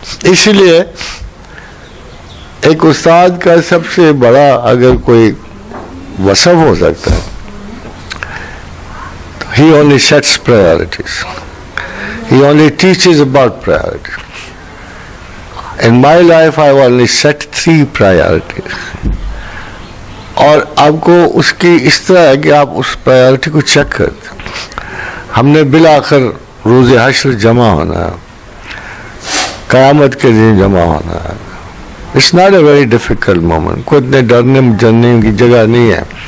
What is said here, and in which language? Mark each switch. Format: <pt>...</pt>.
<ur>اس لیے ایک استاد کا سب سے بڑا اگر کوئی وصف ہو سکتا ہے,</ur> <en>he only sets priorities, he only teaches about priorities. In my life I only set 3 priorities.</en> <ur>اور آپ کو اس کی اس طرح ہے کہ آپ اس پرائیورٹی کو چیک کرتے. ہم نے بالآخر روز حشر جمع ہونا ہے, قیامت کے دن جمع ہونا ہے.</ur> <en>it's not a very difficult moment,</en> <ur>کوئی اتنے ڈرنے جننے کی جگہ نہیں ہے.</ur>